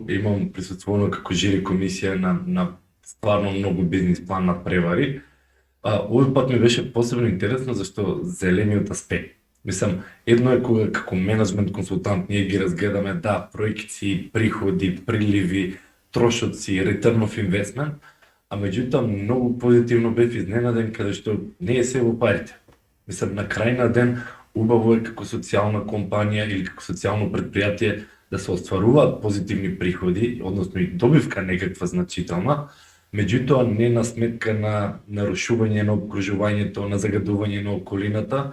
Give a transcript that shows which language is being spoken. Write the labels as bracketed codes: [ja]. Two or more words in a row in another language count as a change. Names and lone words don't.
[mk] Имам присуствувано како жири комисија на стварно многу бизнис план на превари. Овој пат ми беше посебно интересно зашто зелениот аспект. Мислам, едно е кога како менеджмент консултант ние ги разгледаме проекции, приходи, приливи, трошоци, [en] return of investment, [mk] а меѓутоа многу позитивно бев изненаден каде што не е се во парите. Мислам, на крај на ден убаво е како социјална компанија или како социјално предпријатие да се остваруваат позитивни приходи, односно и добивка некаква значителна, меѓутоа не на сметка на нарушување на обкружувањето, на загадување на околината.